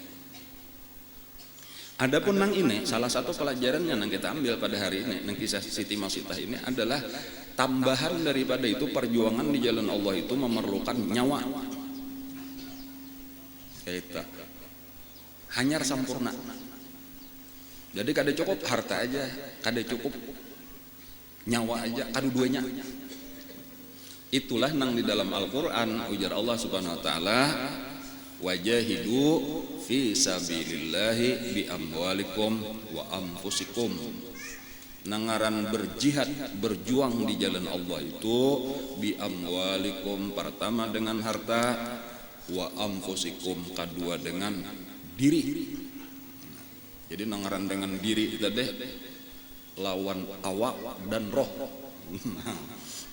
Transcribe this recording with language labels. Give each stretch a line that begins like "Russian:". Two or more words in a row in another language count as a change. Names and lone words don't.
Banjar: Adapun nang ini salah satu pelajarannya nang kita ambil pada hari ini nang kisah Siti Masitah ini adalah tambahan daripada itu perjuangan di jalan Allah itu memerlukan nyawa. Kita hanyar sampurna. Jadi kada cukup harta aja, kada cukup nyawa aja, kedua-duanya. Itulah nang di dalam Al-Qur'an ujar Allah
Arabic: سبحانه وتعالى, وجاهدوا في سبيل الله بأموالكم وأنفسكم.
Banjar: Nangaran berjihad, berjuang di jalan Allah itu
Arabic: بأموالكم,
Banjar: pertama dengan harta,
Arabic: وأنفسكم,
Banjar: kedua dengan diri. Jadi nangaran dengan diri itu deh lawan awak dan roh.